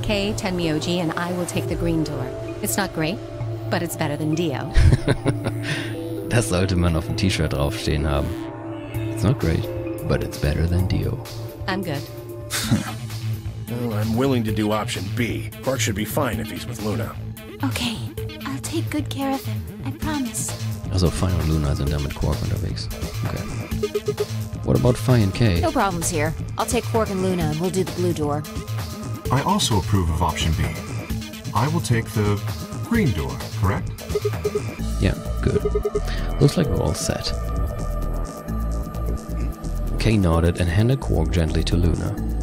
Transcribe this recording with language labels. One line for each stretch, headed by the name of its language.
English: Kay, Tenmyoji, and I will take the green door. It's not great, but it's better than Dio.
German: Das sollte man auf dem T-Shirt draufstehen haben.
English: It's not great, but it's better than Dio. I'm good. Well, I'm willing to do option B. Quark should be fine if he's with Luna. Okay, I'll take good care of him, I promise.
German: Also, Fi und Luna sind da mit Quark unterwegs.
English: Okay. What about Fi and Kay? No problems here. I'll take Quark and Luna and we'll do the blue door. I also approve of option B. I will take the green door, correct? Yeah, good. Looks like we're all set. Kay nodded and handed Quark gently to Luna.